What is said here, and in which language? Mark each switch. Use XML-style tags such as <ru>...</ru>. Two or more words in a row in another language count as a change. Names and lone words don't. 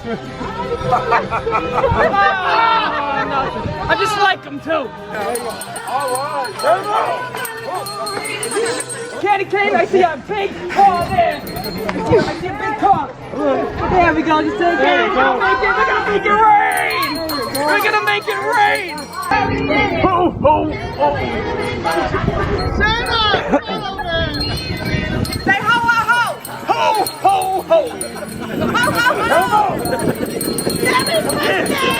<en>I just like him too. Candy cane, I see a big car there. I see a big car. There we go, just take it. We're gonna make it rain! We're gonna make it rain! Ho, ho, ho! Santa! Say ho, ho, ho! Ho, ho, ho! Ho, ho, ho! Happy birthday!</en>